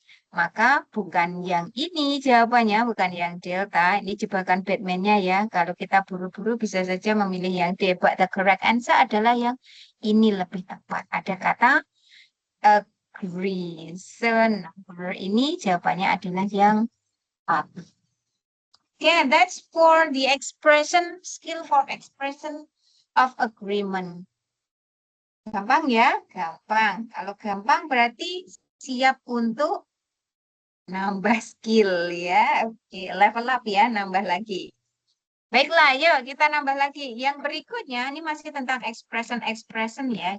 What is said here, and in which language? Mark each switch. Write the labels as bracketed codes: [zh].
[id] Maka bukan yang ini jawabannya, bukan yang Delta. Ini jebakan Batman-nya ya. Kalau kita buru-buru bisa saja memilih yang D. [en] But the correct answer [id] adalah yang ini lebih tepat. Ada kata agree. So, number ini jawabannya adalah yang A. [en] Okay, that's for the expression, skill for expression of agreement. [id] Gampang ya? Gampang. Kalau gampang berarti siap untuk nambah skill ya. Oke, level up ya, nambah lagi. Baiklah, yuk kita nambah lagi. Yang berikutnya, ini masih tentang expression ya.